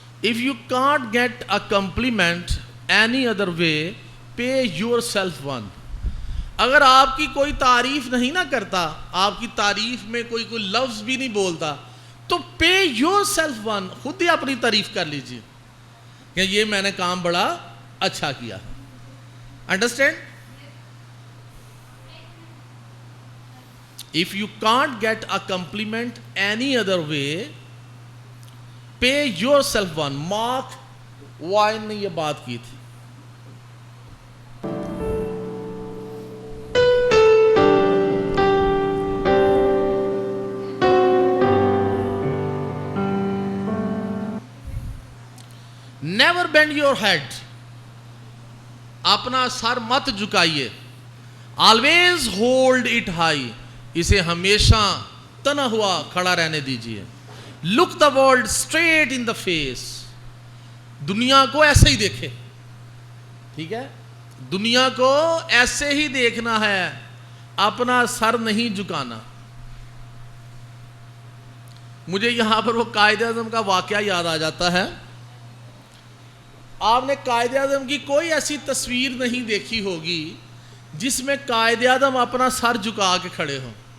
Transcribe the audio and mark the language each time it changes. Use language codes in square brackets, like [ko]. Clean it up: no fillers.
[en] If you can't get a compliment any other way, pay yourself one. [ur] اگر آپ کی کوئی تعریف نہیں نہ کرتا، آپ کی تعریف میں کوئی لفظ بھی نہیں بولتا، تو [en] pay yourself one، [ur] خود ہی اپنی تعریف کر لیجئے کہ یہ میں نے کام بڑا اچھا کیا. [en] Understand? If you can't get a compliment any other way, pay yourself one. [ur] Mark وائن نے یہ بات کی تھی. [en] Never bend your head. [ur] اپنا سر مت جھکائیے. [en] Always hold it high. [ur] اسے ہمیشہ تنا ہوا کھڑا رہنے دیجیے. Look the world straight in the face. دنیا کو ایسے ہی دیکھے. ٹھیک ہے؟ دنیا کو ایسے ہی دیکھنا ہے، اپنا سر نہیں جھکانا. مجھے یہاں پر وہ قائد اعظم کا واقعہ یاد آ جاتا ہے. آپ نے قائد اعظم کی کوئی ایسی تصویر نہیں دیکھی ہوگی جس میں قائد اعظم اپنا سر جھکا کے کھڑے ہوں.